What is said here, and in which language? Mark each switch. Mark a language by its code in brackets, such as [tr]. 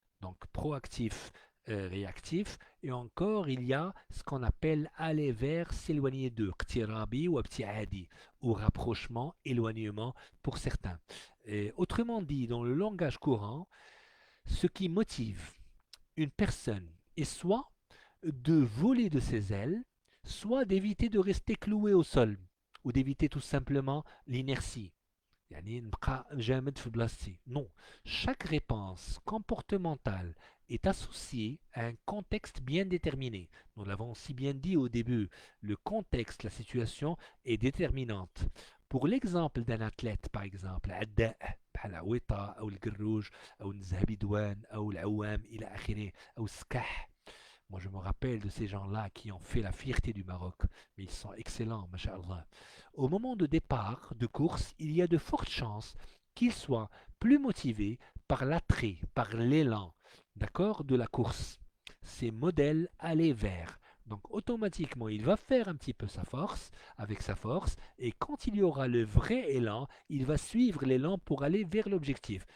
[fr] Donc proactif, réactif, et encore il y a ce qu'on appelle aller vers, s'éloigner de, [ar] اقترابي وابتعادي, [fr] ou rapprochement, éloignement pour certains. Et autrement dit, dans le langage courant, ce qui motive une personne est soit de voler de ses ailes, soit d'éviter de rester cloué au sol, ou d'éviter tout simplement l'inertie. [ar] يعني نبقى جامد في بلاصتي. [fr] Non, chaque réponse comportementale est associée à un contexte bien déterminé. Nous l'avons si bien dit au début, le contexte, la situation est déterminante. Pour l'exemple d'un athlète, par exemple, [ar] عداء بحال عويطة أو القروج أو النزهة بدوان أو العوام إلى آخره أو السكاح. [fr] Moi, je me rappelle de ces gens-là qui ont fait la fierté du Maroc, mais ils sont excellents, masha'Allah. Au moment de départ de course, il y a de fortes chances qu'ils soient plus motivés par l'attrait, par l'élan, d'accord, de la course. Ces modèles aller vers. Donc automatiquement, il va faire un petit peu sa force, avec sa force, et quand il y aura le vrai élan, il va suivre l'élan pour aller vers l'objectif.